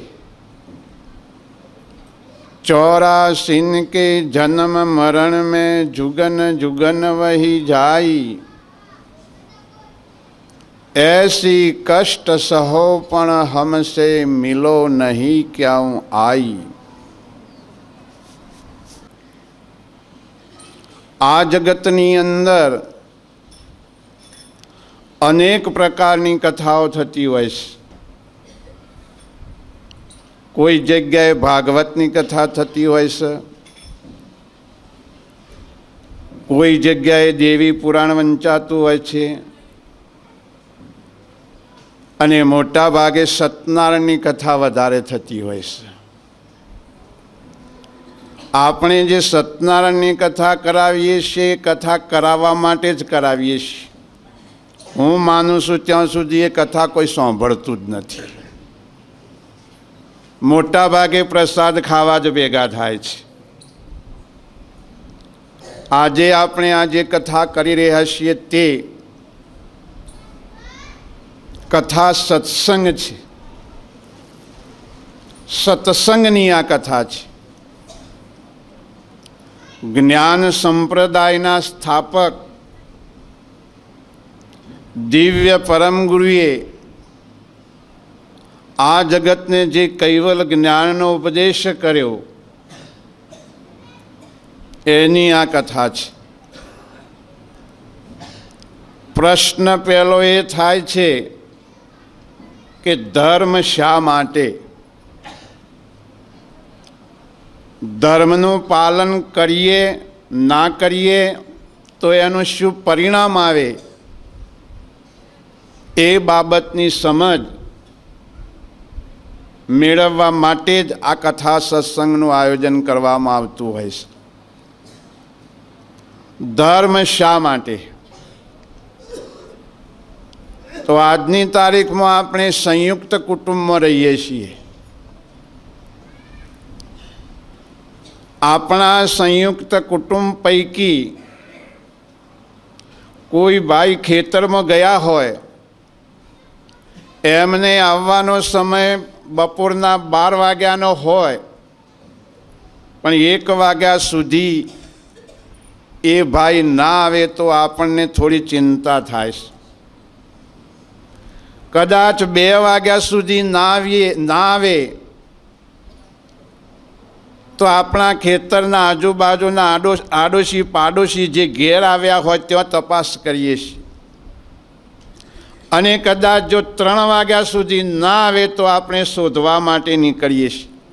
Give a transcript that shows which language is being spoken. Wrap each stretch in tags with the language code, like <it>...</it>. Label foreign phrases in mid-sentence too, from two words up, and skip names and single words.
<hi>84 के जन्म मरण में जुगन जुगन वही जाई, ऐसी कष्ट सहो पण हमसे मिलो नहीं क्यों आई।</hi> <gu>આ જગતની અંદર અનેક પ્રકારની કથાઓ થતી હોય છે। કોઈ જગ્યાએ ભાગવતની કથા થતી હોય છે, કોઈ જગ્યાએ દેવી પુરાણ વંચાતું હોય છે અને મોટા ભાગે સત્યનારાયણની કથા વધારે થતી હોય છે। આપણે જે સત્યનારાયણની કથા કરાવીએ છીએ કથા કરાવા માટે જ કરાવીએ છીએ। હું માનું છું ત્યાં સુધી એ કથા કોઈ સાંભળતું જ નથી। મોટા ભાગે પ્રસાદ ખાવા જ ભેગા થાય છે। આજે આપણે આજે કથા કરી રહ્યા છીએ તે કથા સત્સંગ છે। સત્સંગની આ કથા છે। જ્ઞાન સંપ્રદાયના સ્થાપક દિવ્ય પરમ ગુરુએ આ જગત ને જે કૈવલ જ્ઞાનનો ઉપદેશ કર્યો એની આ કથા છે। પ્રશ્ન પહેલો એ થાય છે કે ધર્મ શા માટે, ધર્મનું પાલન કરીએ ના કરીએ તો એનું શું પરિણામ આવે એ બાબતની સમજ મેળવવા માટે જ આ કથા સત્સંગનું આયોજન કરવામાં આવતું હોય છે। ધર્મ શા માટે? તો આજની તારીખમાં આપણે સંયુક્ત કુટુંબમાં રહીએ છીએ। આપણા સંયુક્ત કુટુંબ પૈકી કોઈ ભાઈ ખેતરમાં ગયા હોય, એમને આવવાનો સમય બપોરના 12 વાગ્યાનો હોય પણ 1 વાગ્યા સુધી એ ભાઈ ના આવે તો આપણને થોડી ચિંતા થાય। કદાચ 2 વાગ્યા સુધી ના આવે તો આપણા ખેતરના આજુબાજુના આડોશી પાડોશી જે ઘેર આવ્યા હોય ત્યાં તપાસ કરીએ છીએ, અને કદાચ જો 3 વાગ્યા સુધી ના આવે તો આપણે શોધવા માટે નીકળીએ છીએ.</gu>